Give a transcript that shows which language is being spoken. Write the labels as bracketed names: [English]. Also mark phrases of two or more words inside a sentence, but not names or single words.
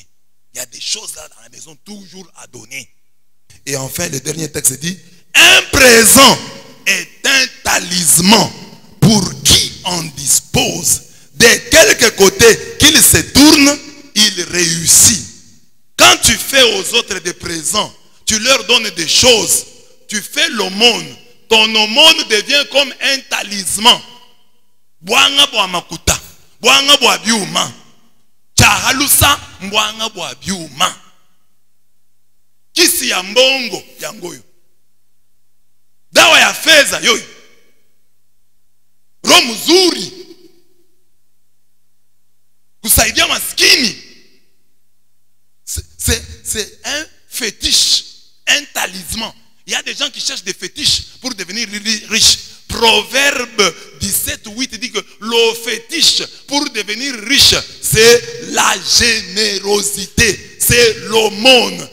[French] Il y a des choses là dans la maison toujours à donner. Et enfin, le dernier texte dit, un présent est un talisman pour qui en dispose. De quelque côté qu'il se tourne, il réussit. Quand tu fais aux autres des présents, tu leur donnes des choses, tu fais l'aumône. Ton aumône devient comme un talisman. [Luba-Lulua] Bwanga bwa makuta, bwanga bwa biuma. Chahalusa mbwanga bwa biuma. [Lingala] Kisi ya mbongo yangoyo. [Swahili] Dawa ya fedha yoyo. Roho mzuri. Kusaidia maskini. [French] C'est un fétiche, un talisman. Il y a des gens qui cherchent des fétiches pour devenir riches. Proverbe 17, 8 dit que le fétiche pour devenir riche, c'est la générosité, c'est l'aumône.